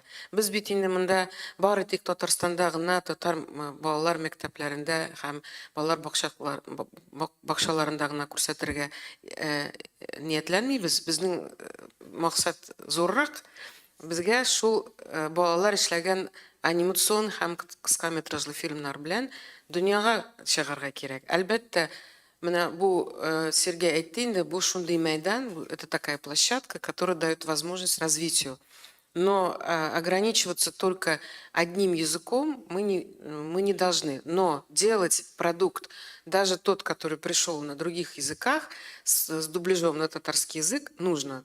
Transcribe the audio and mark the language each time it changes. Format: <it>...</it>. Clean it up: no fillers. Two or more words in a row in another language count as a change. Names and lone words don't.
<tt>Без бит инде монда бары тик Татарстанда гына татар балалар мәктәпләрендә һәм балалар бакчаларында гына күрсәтергә ниятләнмибез. Безнең максат зуррак. Безгә шул балалар эшләгән анимацион һәм кыска метражлы фильмнар белән дөньяга чыгарга кирәк. Әлбәттә, менә бу Сергей әйтте инде, бу шундый мәйдан,</tt> <ru>это такая площадка, которая дает возможность развитию Но ограничиваться только одним языком мы не должны. Но делать продукт, даже тот, который пришел на других языках, с дубляжом на татарский язык, нужно.</ru>